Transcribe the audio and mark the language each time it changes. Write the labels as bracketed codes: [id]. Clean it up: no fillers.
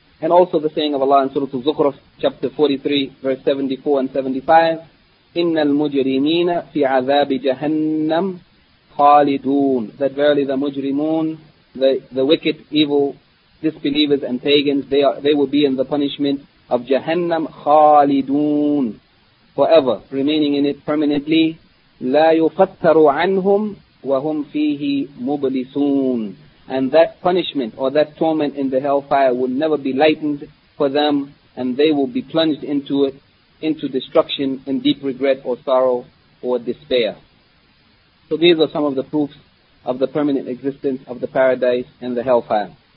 [en] And also the saying of Allah in Surah Al-Zukhruf, chapter 43, verse 74 and 75, [ar] إِنَّ الْمُجْرِمِينَ فِي عَذَابِ جَهَنَّمْ خَالِدُونَ. [en] That verily the mujrimun, the wicked, evil, disbelievers and pagans, they will be in the punishment of Jahannam خالدون, forever, remaining in it permanently. [ar] لا يفتر عنهم وهم فيه مبلسون. [en] And that punishment or that torment in the hellfire will never be lightened for them, and they will be plunged into it, into destruction and deep regret or sorrow or despair. So these are some of the proofs of the permanent existence of the paradise and the hellfire.